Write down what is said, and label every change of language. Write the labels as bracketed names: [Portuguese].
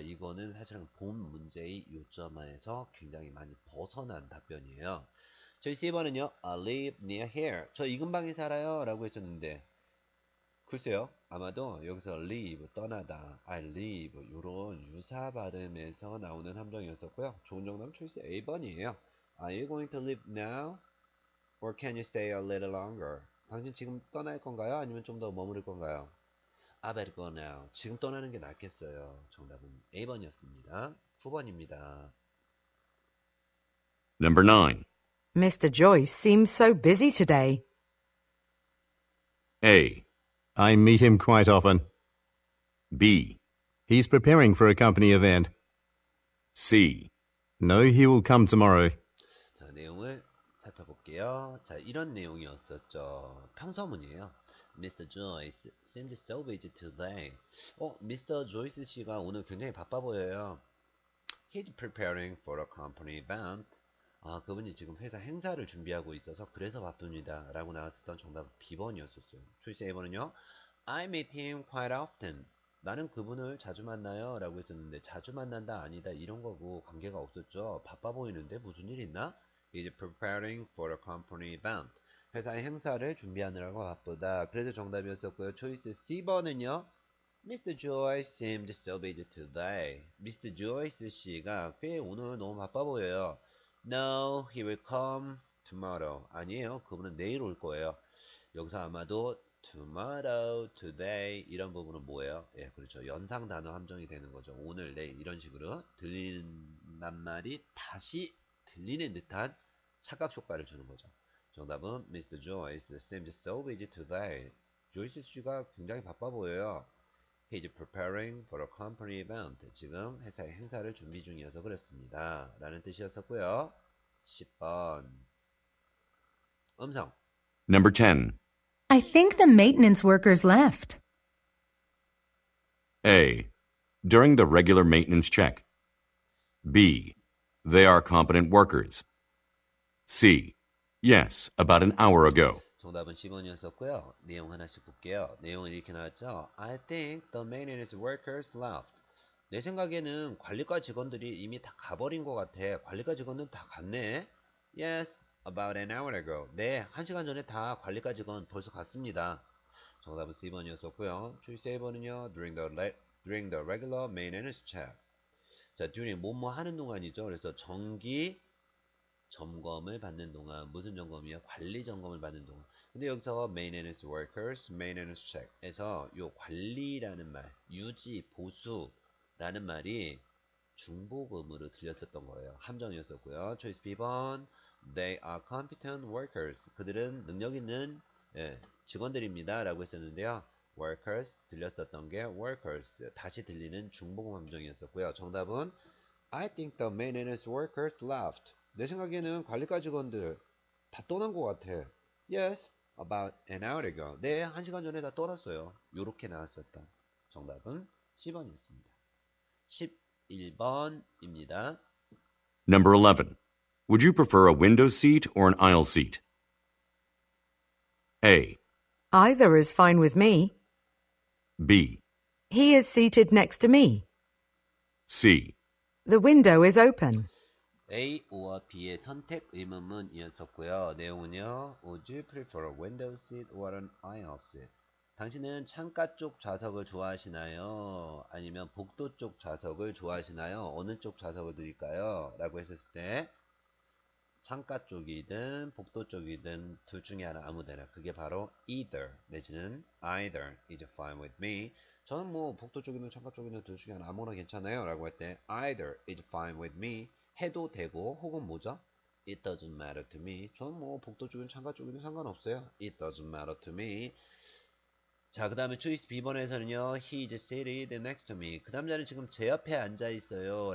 [Korean] 이거는 사실은 본 문제의 요점에서 굉장히 많이 벗어난 답변이에요. 저희 C번은요. [English] I live near here. [Korean] 저 이 근방에 살아요. 라고 했었는데 글쎄요. 아마도 여기서 leave, 떠나다, [English] I leave [Korean] 이런 유사 발음에서 나오는 함정이었었고요. 좋은 정답은 초이스 A번이에요. [English] Are you going to leave now? Or can you stay a little longer? [Korean] 당신 지금 떠날 건가요? 아니면 좀 더 머무를 건가요? [English] I better go now. [Korean] 지금 떠나는 게 낫겠어요. 정답은 A번이었습니다. 9번입니다. [English] Number 9. Mr. Joyce seems so busy today. A. I meet him quite often. B. He's preparing for a company event. C. No, he will come tomorrow. [Korean] 자, 내용을 살펴볼게요. 자, 이런 내용이었었죠. 평서문이에요. Mr. [English] Joyce seems so busy today. Mr. [Korean] Joyce 씨가 오늘 굉장히 바빠 보여요. [English] He's preparing for a company event. [Korean] 그분이 지금 회사 행사를 준비하고 있어서 그래서 바쁩니다. 라고 나왔었던 정답 B번이었었어요. 초이스 A번은요. [English] I meet him quite often. [Korean] 나는 그분을 자주 만나요. 라고 했었는데 자주 만난다 아니다 이런 거고 관계가 없었죠. 바빠 보이는데 무슨 일 있나? [English] He's preparing for a company event. [Korean] 회사의 행사를 준비하느라고 바쁘다. 그래서 정답이었었고요. 초이스 C번은요. Mr. [English] Joyce seemed so busy today. Mr. [Korean] Joyce 씨가 꽤 오늘 너무 바빠 보여요. [English] No, he will come tomorrow. [Korean] 아니에요. 그분은 내일 올 거예요. 여기서 아마도 [English] tomorrow, today [Korean] 이런 부분은 뭐예요? 예, 그렇죠. 연상 단어 함정이 되는 거죠. 오늘, 내일 이런 식으로 들리는 말이 다시 들리는 듯한 착각 효과를 주는 거죠. 정답은 Mr. [English] Joyce seems so busy today. [Korean] 조이스 씨가 굉장히 바빠 보여요. [English] He's preparing for a company event. [Korean] 지금 회사의 행사를 준비 중이어서 그렇습니다. 라는 뜻이었었고요. 10번. 음성. [English] Number 10. I think the maintenance workers left. A. During the regular maintenance check. B. They are competent workers. C. Yes, about an hour ago. [Korean] 정답은 10번이었었고요. 내용 하나씩 볼게요. 내용은 이렇게 나왔죠. [English] I think the maintenance workers left. [Korean] 내 생각에는 관리과 직원들이 이미 다 가버린 것 같아. 관리과 직원은 다 갔네. [English] Yes, about an hour ago. [Korean] 네, 1시간 전에 다 관리과 직원 벌써 갔습니다. 정답은 C번이었었고요. [English] choice [Korean] A번은요. [English] During the regular maintenance check. [Korean] 자, during 뭐뭐 하는 동안이죠. 그래서 정기 점검을 받는 동안. 무슨 점검이요? 관리 점검을 받는 동안. 근데 여기서 [English] maintenance workers, maintenance check [Korean] 에서 요 관리라는 말, 유지, 보수라는 말이 중복음으로 들렸었던 거예요. 함정이었었고요. [English] choice B번 They are competent workers. [Korean] 그들은 능력 있는 직원들입니다. 라고 했었는데요. workers 들렸었던 게 workers 다시 들리는 중복음 함정이었었고요. 정답은 [English] I think the maintenance workers left. [Korean] 내 생각에는 관리과 직원들 다 떠난 것 같아. [English] Yes, about an hour ago. [Korean] 네, 1시간 전에 다 떠났어요. 요렇게 나왔었다. 정답은 C번이었습니다. 11번입니다. [English] Number 11. Would you prefer a window seat or an aisle seat? A. Either is fine with me. B. He is seated next to me. C. The window is open. [Korean] A와 B의 선택 의문문이었었고요. 내용은요. [English] Would you prefer a window seat or an aisle seat? [Korean] 당신은 창가 쪽 좌석을 좋아하시나요? 아니면 복도 쪽 좌석을 좋아하시나요? 어느 쪽 좌석을 드릴까요? 라고 했었을 때 창가 쪽이든 복도 쪽이든 둘 중에 하나 아무데나. 그게 바로 [English] either 내지는 either is fine with me. [Korean] 저는 뭐 복도 쪽이든 창가 쪽이든 둘 중에 하나 아무나 괜찮아요. 라고 할 때 [English] either is fine with me [Korean] 해도 되고 혹은 뭐죠? [English] It doesn't matter to me. [Korean] 저는 뭐 복도 쪽이든 창가 쪽이든 상관없어요. [English] It doesn't matter to me. [Korean] 자, 그 다음에 초이스 B번에서는요. [English] He is seated next to me. [Korean] 그 남자는 지금 제 옆에 앉아 있어요.